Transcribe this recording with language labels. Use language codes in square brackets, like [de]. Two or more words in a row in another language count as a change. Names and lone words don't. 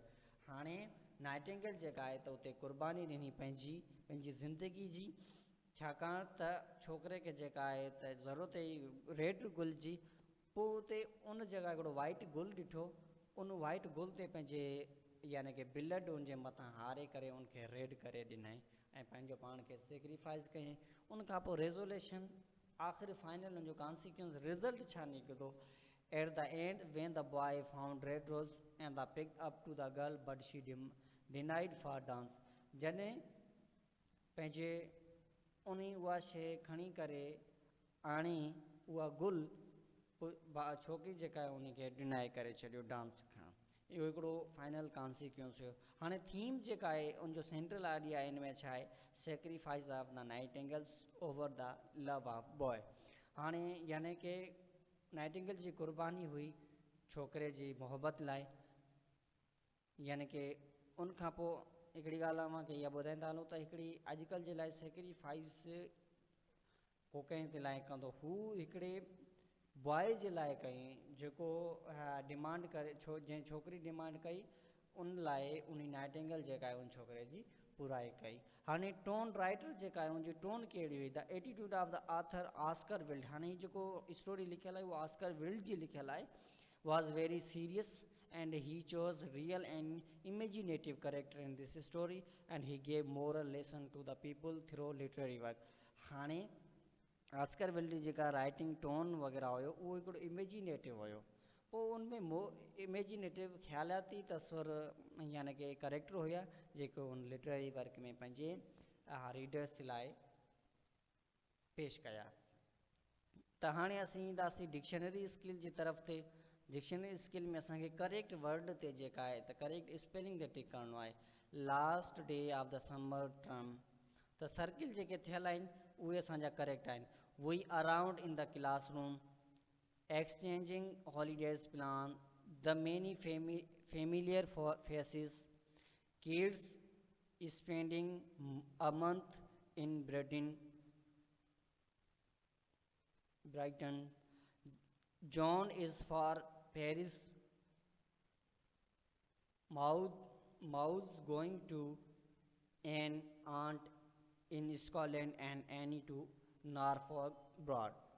[sd] हाणे नाइटिंगेल जेका आहे त उते क़ुर्बानी ॾिनी पंहिंजी ज़िंदगी जी, छाकाणि त छोकिरे खे जेका आहे त ज़रूरत ई रेड गुल जी। पोइ उते उन जॻह हिकिड़ो वाइट गुल ॾिठो, उन वाइट गुल ते पंहिंजे यानी कि ब्लड उनजे मथां हारे करे उनखे रेड करे ॾिनई ऐं पंहिंजो पाण खे सेक्रीफाइस कयईं। उन खां पोइ रेज़ोल्यूशन आख़िर फाइनल उनजो [en] consequence result [sd] छा निकितो, [en] at the end when the boy found red rose and the pick up to the girl but she denied for dance. [sd] जॾहिं पंहिंजे उन उहा शइ खणी करे आणी उहा गुल, छोकिरी जेका आहे उनखे डिनाई करे छॾियो डांस खां। इहो हिकिड़ो [en] final consequence [sd] हुयो। हाणे थीम जेका आहे उनजो [en] central idea [sd] इन में छा आहे, [en] sacrifice of the nightingales over the love of boy. [sd] हाणे यानी कि नाइटिंगेल जी क़ुर्बानी हुई छोकिरे जी मोहबत लाइ, यानी कि उन खां पोइ हिकिड़ी ॻाल्हि मां इहा ॿुधाईंदा हलूं त हिकिड़ी अॼुकल्ह जे लाइ सेक्रीफाइस को कंहिं जे लाइ कंदो, हू हिकिड़े बॉय जे लाइ कई जेको डिमांड करे जंहिं छोकिरी डिमांड कई उन लाइ उन नाइटिंगेल जेका आहे उन छोकिरे जी पूराई कई। हाणे [en] tone writer [sd] जेका आहे उनजी टोन कहिड़ी हुई, [en] the attitude of the author Oscar Wilde. [sd] हाणे जेको स्टोरी लिखियल आहे उहो ऑस्कर विल्ड जी लिखियल आहे, [en] was very serious and he chose real and imaginative character in this story and he gave moral lesson to the people through literary work। [sd] हाणे ऑस्कर विल्ड जेका [en] writing tone [sd] वग़ैरह हुयो उहो हिकिड़ो इमेजिनेटिव हुयो। पोइ उनमें इमेजिनेटिव ख़्यालाती तस्वर यानी कि करेक्टर हुया जेको उन [en] literary work [sd] में पंहिंजे रीडर्स लाइ पेश कया। त हाणे असीं ईंदासीं [en] dictionary skill [sd] जी तरफ़ ते। [en] dictionary skill [sd] में असांखे [en] correct word [sd] ते जेका आहे त [en] correct spelling [sd] ते टिक करिणो आहे। [en] last day of the summer term, [sd] त सर्किल जेके थियल आहिनि उहे असांजा करेक्ट आहिनि। [en] we around in the classroom, exchanging holidays plan, the many familiar faces, kids spending a month in Brighton, John is for Paris, Maud's going to an aunt in Scotland and Annie to Norfolk Broad।